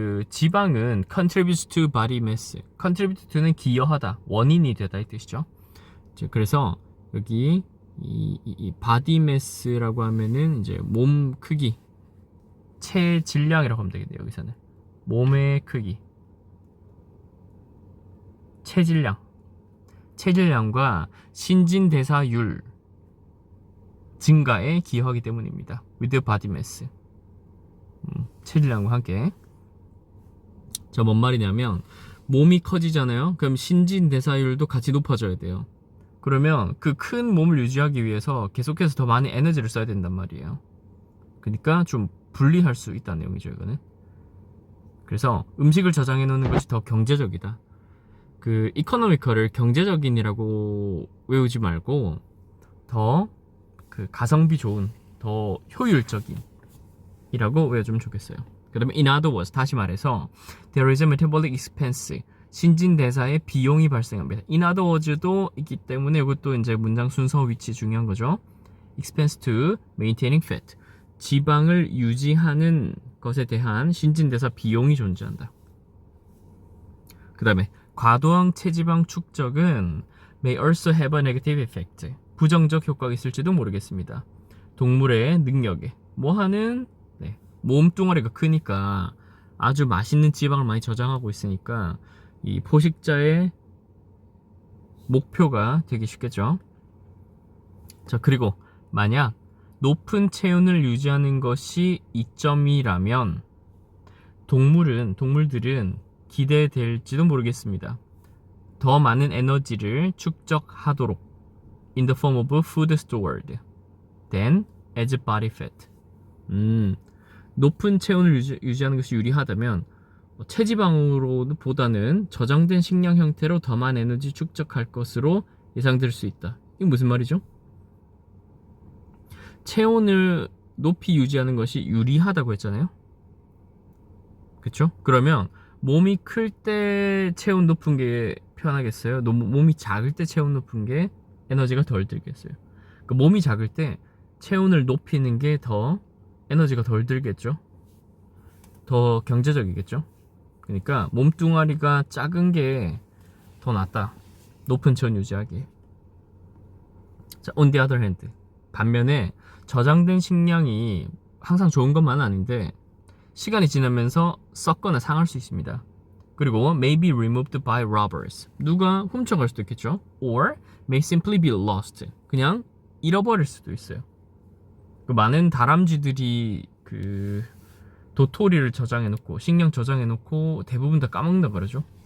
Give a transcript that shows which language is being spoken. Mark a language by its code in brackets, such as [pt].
[ko] 지방은 [en] contributes to body mass. [ko] contribute to는 기여하다, 원인이 되다 이 뜻이죠. 그래서 여기 이 body mass라고 하면은 이제 몸 크기, 체질량이라고 하면 되겠네요. 여기서는 몸의 크기, 체질량과 신진대사율 증가에 기여하기 때문입니다. [en] with body mass. [ko] 체질량과 함께. 저 뭔 말이냐면 몸이 커지잖아요. 그럼 신진대사율도 같이 높아져야 돼요. 그러면 그 큰 몸을 유지하기 위해서 계속해서 더 많은 에너지를 써야 된단 말이에요. 그러니까 좀 분리할 수 있다는 내용이죠, 이거는. 그래서 음식을 저장해 놓는 것이 더 경제적이다. 그 이코노미컬을 경제적인이라고 외우지 말고 더 그 가성비 좋은, 더 효율적인 이라고 외워주면 좋겠어요. 그 다음에 [en] in other words, [ko] 다시 말해서 [en] there is a metabolic expense, [ko] 신진대사에 비용이 발생합니다. [en] in other words [ko] 도 있기 때문에 이것도 이제 문장 순서 위치 중요한 거죠. [en] expense to maintaining fat, [ko] 지방을 유지하는 것에 대한 신진대사 비용이 존재한다. 그 다음에 과도한 체지방 축적은 [en] may also have a negative effect, [ko] 부정적 효과가 있을지도 모르겠습니다. 동물의 능력에 뭐하는? 몸뚱아리가 크니까 아주 맛있는 지방을 많이 저장하고 있으니까 이 포식자의 목표가 되기 쉽겠죠. 자, 그리고 만약 높은 체온을 유지하는 것이 이점이라면 동물들은 기대될지도 모르겠습니다. 더 많은 에너지를 축적하도록 [en] in the form of food stored then as body fat. [ko] 높은 체온을 유지하는 것이 유리하다면 체지방으로 보다는 저장된 식량 형태로 더 많은 에너지 축적할 것으로 예상될 수 있다. 이게 무슨 말이죠? 체온을 높이 유지하는 것이 유리하다고 했잖아요. 그쵸? 그러면 몸이 클 때 체온 높은 게 편하겠어요? 몸이 작을 때 체온 높은 게 에너지가 덜 들겠어요? 그 몸이 작을 때 체온을 높이는 게 더 에너지가 덜 들겠죠? 더 경제적이겠죠? 그러니까 몸뚱아리가 작은 게 더 낫다. 높은 체온 유지하기. 자, [en] on the other hand. [ko] 반면에 저장된 식량이 항상 좋은 것만은 아닌데 시간이 지나면서 썩거나 상할 수 있습니다. 그리고 [en] may be removed by robbers. [ko] 누가 훔쳐갈 수도 있겠죠. [en] or may simply be lost. [ko] 그냥 잃어버릴 수도 있어요. 그 많은 다람쥐들이 그 도토리를 저장해놓고 식량 저장해놓고 대부분 다 까먹는다 그러죠.